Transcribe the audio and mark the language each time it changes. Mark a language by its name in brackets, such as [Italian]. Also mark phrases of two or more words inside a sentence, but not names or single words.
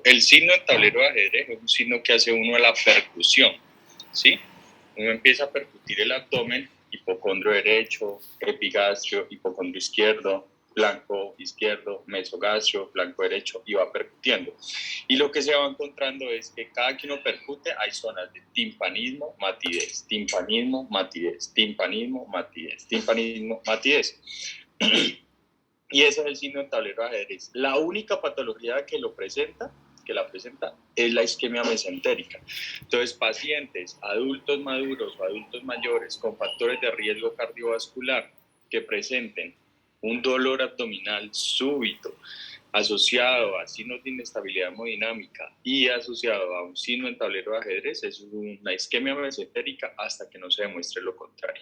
[Spanish] El signo en tablero de ajedrez es un signo que hace uno a la percusión, ¿sí? Uno empieza a percutir el abdomen, hipocondrio derecho, epigastrio, hipocondrio izquierdo, flanco izquierdo, mesogastrio, flanco derecho, y va percutiendo. Y lo que se va encontrando es que cada que uno percute hay zonas de timpanismo, matidez, timpanismo, matidez, timpanismo, matidez, timpanismo, matidez. Y ese es el signo en tablero de ajedrez. La única patología que la presenta es la isquemia mesentérica. Entonces, pacientes, adultos maduros o adultos mayores con factores de riesgo cardiovascular que presenten un dolor abdominal súbito asociado a signos de inestabilidad hemodinámica y asociado a un signo en tablero de ajedrez es una isquemia mesentérica hasta que no se demuestre lo contrario.